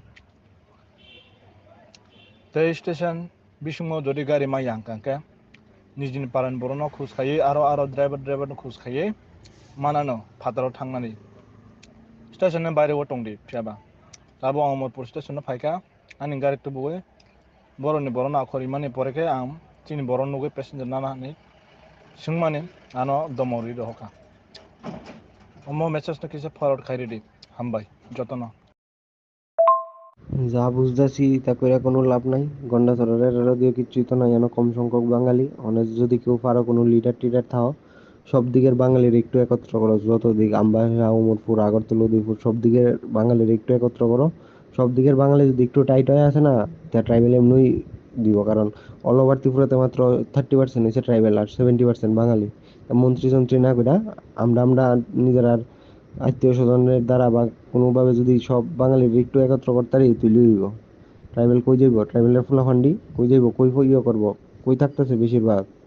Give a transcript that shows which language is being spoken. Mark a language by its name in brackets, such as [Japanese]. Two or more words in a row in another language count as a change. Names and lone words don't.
[Kok Borok] tei station bisingo jodi gari ma yang kangke nijini parani borok no khus khaiye aro driver no khus khaiye manano phataro thangnani station ni baire o tongdi phiaba tabo Amorpur station no phaika ani gari tubui boroni borona akhori mani poreke am chini boron nugui passenger nana ni singmani ano domori rohoka omo message no kisa forward khairi di hambai jotono [Bangla] যা বুঝতেছি তা কইরা কোনো লাভ নাই গন্ডাছড়ার দিয়ে কিছুই তো নাই এনো কম সংখ্যক বাঙালি অনেক যদি কেউ পারো কোনো লিডার টিডার থাও সব দিকের বাঙালির একটু একত্র করো যত দিক আমবাসা উমরপুর আগরতলা উদয়পুর সব দিকের বাঙালির একটু একত্র করো সব দিকের বাঙালি যদি একটু টাইট হয়ে আসে না তা ট্রাইবেল এমনই দিব কারণ [English] all over [Bangla] ত্রিপুরাতে মাত্র 30% হচ্ছে ট্রাইবেল আর 70% বাঙালি মন্ত্রী যন্ত্রী না কইরা আমরা নিজের আর আত্মীয় স্বজনের দ্বারা বা কোনোভাবে যদি সব বাঙালির একটু একত্র করতারি তুই লইব ট্রাইবেল কই যাইব ট্রাইবেলের ফুলাফান্ডি কই যাইব কই ইয়ে করবো কই থাকতেছে বেশিরভাগ